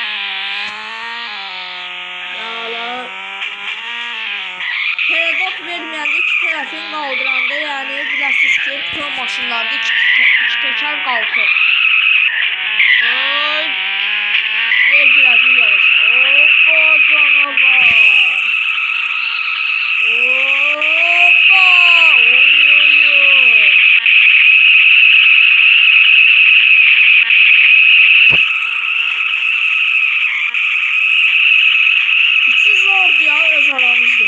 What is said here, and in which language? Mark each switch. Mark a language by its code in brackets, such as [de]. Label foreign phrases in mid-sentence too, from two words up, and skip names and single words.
[az] Paradok verməyəndə iki tərəfin qaldıranda, yəni bilirsiniz ki, bütün maşınlarda iki təkər qalxır. Ay, yer girəcək yarışa. Hoppa canavar. Hoppa. [tr] İçi zordu ya, öz aramızda.